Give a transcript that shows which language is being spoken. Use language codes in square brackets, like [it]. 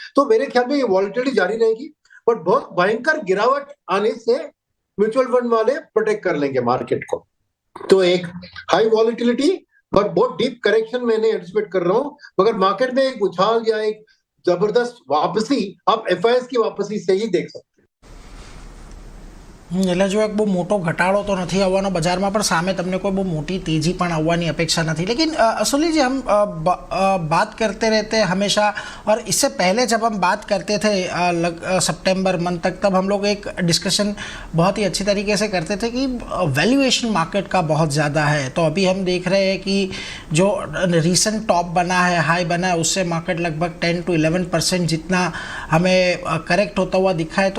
[hi] तो मेरे ख्याल में ये वॉलिटिलिटी जारी रहेगी, बट बहुत भयंकर गिरावट आने से म्यूचुअल फंड वाले प्रोटेक्ट कर लेंगे मार्केट को। तो एक हाई वॉलिटिलिटी बट बहुत डीप करेक्शन मैंने एंटिसिपेट कर रहा हूं, मगर मार्केट में एक उछाल या एक जबरदस्त वापसी आप एफआईएस की वापसी से ही देख सकते हैं। [gu] એટલે જો એક બહુ મોટો ઘટાડો તો નથી આવવાનો બજારમાં, પણ સામે તમને કોઈ બહુ મોટી તેજી પણ આવવાની અપેક્ષા નથી। [hi] लेकिन असुली जी, हम बात करते रहते हैं हमेशा, और इससे पहले जब हम बात करते थे सितंबर मंथ तक, तब हम लोग एक डिस्कशन बहुत ही अच्छी तरीके से करते थे कि वैल्यूएशन मार्केट का बहुत ज़्यादा है। तो अभी हम देख रहे हैं कि जो रिसेंट टॉप बना है, हाई बना है, उससे मार्केट लगभग 10 to 11% जितना हमें करेक्ट होता हुआ दिखा है।